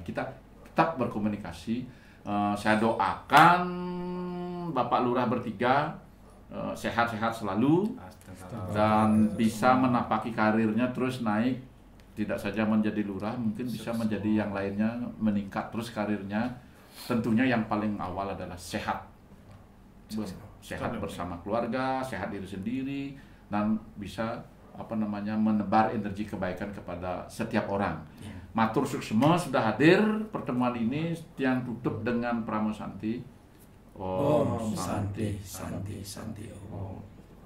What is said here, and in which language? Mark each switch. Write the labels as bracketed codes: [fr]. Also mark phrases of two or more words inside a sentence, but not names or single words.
[id] Kita tetap berkomunikasi. Saya doakan Bapak Lurah bertiga sehat-sehat selalu dan bisa menapaki karirnya terus naik, tidak saja menjadi lurah, mungkin bisa menjadi yang lainnya, meningkat terus karirnya. Tentunya yang paling awal adalah sehat bersama keluarga, sehat diri sendiri, dan bisa menebar energi kebaikan kepada setiap orang. [ban] Matur suksema [id] sudah hadir pertemuan ini. Tiang tutup dengan Pramosanti. [sa] Om Santi Santi Santi Om.